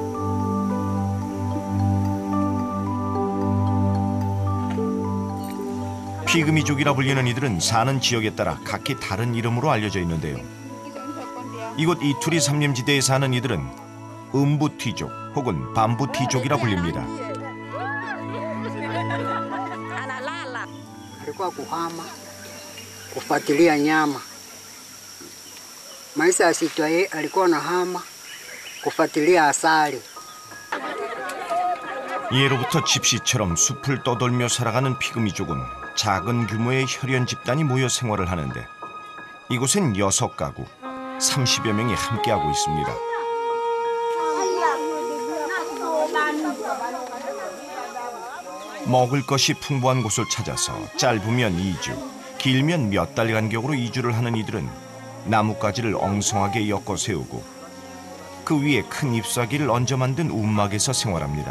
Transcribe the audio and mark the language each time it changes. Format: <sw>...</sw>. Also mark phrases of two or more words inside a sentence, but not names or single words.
<ko>피그미족이라 불리는 이들은 사는 지역에 따라 각기 다른 이름으로 알려져 있는데요. 이곳 이투리 산림지대에 사는 이들은 음부티족 혹은 밤부티족이라 불립니다.</ko> <sw>Alikuwa kuhama kufuatilia nyama. Maisha ya Sitwaye alikuwa anahama kufuatilia asali.</sw> <ko>예로부터 집시처럼 숲을 떠돌며 살아가는 피그미족은 작은 규모의 혈연 집단이 모여 생활을 하는데 이곳엔 6가구, 30여 명이 함께하고 있습니다. 먹을 것이 풍부한 곳을 찾아서 짧으면 2주, 길면 몇 달 간격으로 이주를 하는 이들은 나뭇가지를 엉성하게 엮어 세우고 그 위에 큰 잎사귀를 얹어 만든 움막에서 생활합니다.</ko>